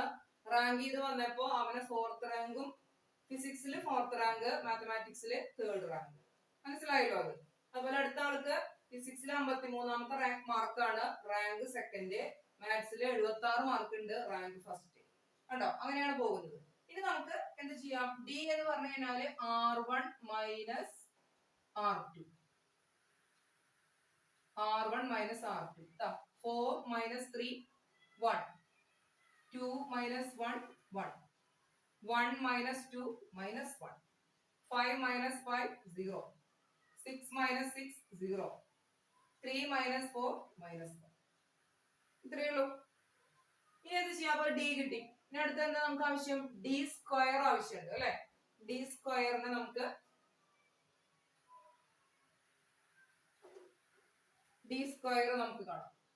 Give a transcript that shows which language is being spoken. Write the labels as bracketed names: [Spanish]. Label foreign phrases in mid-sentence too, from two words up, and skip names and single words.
[Malayalam] റാങ്ക് ചെയ്ത് വന്നപ്പോ അവന് 4th റാങ്കും, ഫിസിക്സിൽ 4th റാങ്ക്, മാത്തമാറ്റിക്സിൽ 3rd റാങ്ക്. മനസ്സിലായല്ലോ അത്. അതുപോലെ അടുത്ത ആൾക്ക് ഫിസിക്സിൽ 53ാമത്തെ റാങ്ക് മാർക്കാണ്, റാങ്ക് 2nd. മാത്സിൽ 76 മാർക്ക് ഉണ്ട്, റാങ്ക് 1st. കണ്ടോ? അങ്ങനെയാണ് പോകുന്നത്. ഇനി നമുക്ക് എന്ത് ചെയ്യാം? ഡി എന്ന് പറഞ്ഞു കഴിഞ്ഞാല് [English] R1 minus R2. R1 minus R2. 4 minus 3, 1. 2 minus 1, 1. 1 minus 2, minus 1. 5 minus 5, 0. 6 minus 6, 0. 3 minus 4, minus 1. [Malayalam] ഇത്രയേ ഉള്ളൂ. ഇനി എന്ത് ചെയ്യാം? അപ്പൊ ഡി കിട്ടി. ഇനി അടുത്ത എന്താ നമുക്ക് ആവശ്യം? [English] D square [Malayalam] ആവശ്യമുണ്ട് അല്ലെ? ഡി സ്ക്വയറിന് നമുക്ക് [English] D square [Malayalam] നമുക്ക് കാണാം.